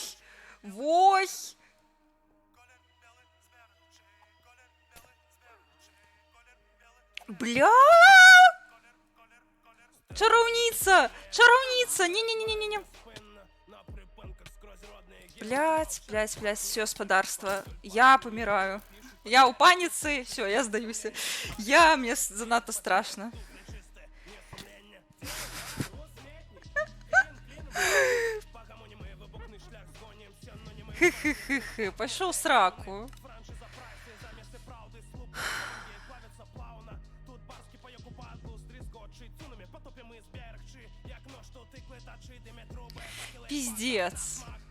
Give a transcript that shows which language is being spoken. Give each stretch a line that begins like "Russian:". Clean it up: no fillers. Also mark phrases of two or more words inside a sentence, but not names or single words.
Russian: Вой! Бля!
Belarusian: Чараўніца! Чараўніца! Не-не-не-не-не!
Russian: Блять, все, спадарства. Я помираю. Я у паніцы,
Belarusian: все, я здаюся.
Russian: Мне занадто страшно. Хы-хы-хы-хы, пошел сраку. Пиздец.